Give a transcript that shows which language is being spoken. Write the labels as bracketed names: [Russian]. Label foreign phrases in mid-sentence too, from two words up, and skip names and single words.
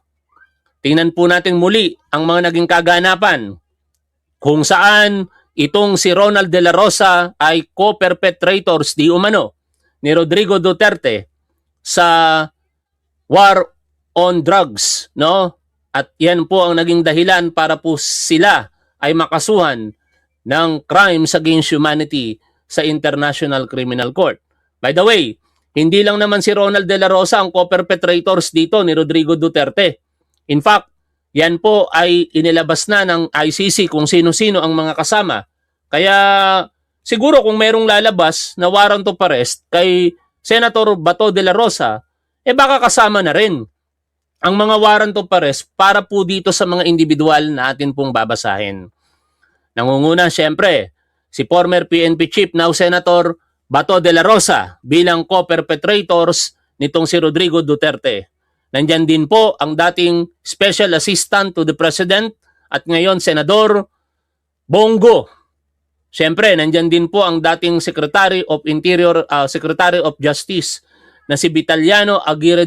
[Filipino] Tingnan po natin muli ang mga naging kaganapan kung saan itong si Ronald de la Rosa ay co-perpetrators di umano ni Rodrigo Duterte sa [English] war on drugs, [Filipino] no? At yan po ang naging dahilan para po sila ay makasuhan ng [English] crimes against humanity [Filipino] sa International Criminal Court. [English] By the way, [Filipino] hindi lang naman si Ronald de la Rosa ang co-perpetrators dito ni Rodrigo Duterte. [English] In fact, [Filipino] yan po ay inilabas na ng ICC kung sino-sino ang mga kasama. Kaya siguro kung merong lalabas na [English] warrant of arrest [Filipino] kay Senator Bato de la Rosa, baka kasama na rin ang mga [English] warrant of arrest [Filipino] para po dito sa mga individual na atin pong babasahin. Nangunguna siyempre si [English] former PNP Chief, [Filipino] now Senator Bato de la Rosa bilang co-perpetrators nitong si Rodrigo Duterte. Nandyan din po ang dating [English] Special Assistant to the President [Filipino] at ngayon Senador Bongo. Siyempre, nandyan din po ang dating [English] Secretary of Interior, Secretary of Justice [Filipino] na si Vitaliano Aguirre